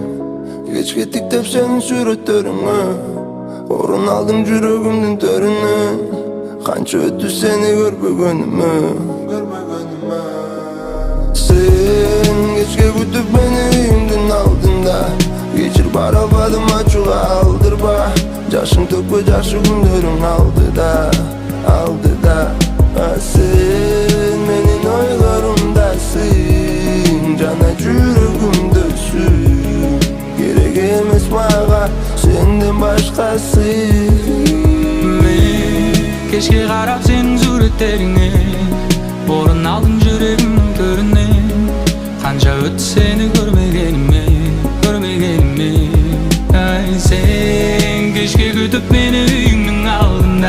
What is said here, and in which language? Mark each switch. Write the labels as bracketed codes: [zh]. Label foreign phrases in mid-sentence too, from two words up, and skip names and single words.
[kk] Кеш кеттік деп сенің суреттеріңе орын алдым жүрегімнің төрінен. Қанша өтті сені көрбегеніме. Сен кешке күтіп мені үйімдің алдында. Кешір бара албадым ачуға алдырба. [ky] Жашың төкпе жакшы күндөрүң алдыда. Сен менин ойлорумдасың, жана жүрөгүмдөсүң. Керек эмес мага сенден башкасы. [kk] Кешке қарап сенің суреттеріңе, орын алдым жүрегімнің төрінен. Қанша өтті сені көрмегеніме. Сен кешке күтіп мені үйіңнің алдында.